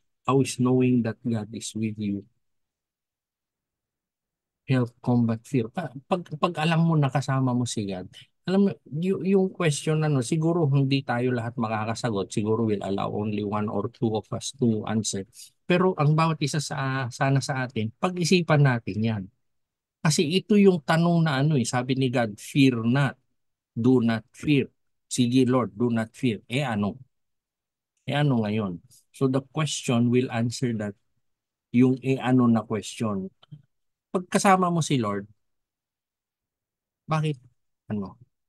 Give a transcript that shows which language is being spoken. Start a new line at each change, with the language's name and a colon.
English: How is knowing that God is with you help combat fear?
Filipino: Pag alam mo na kasama mo si God, alam mo, yung question siguro hindi tayo lahat makakasagot. Siguro
English: will allow only one or two of us to answer.
Filipino: Pero ang bawat isa sana sa atin, pag-isipan natin yan. Kasi ito yung tanong na sabi ni God,
English: fear not, do not fear.
Filipino: Sige Lord,
English: do not fear.
Filipino: Ano? Ano ngayon?
English: So the question will answer that,
Filipino: yung ano na
English: question.
Filipino: Pagkasama mo si Lord, bakit ano?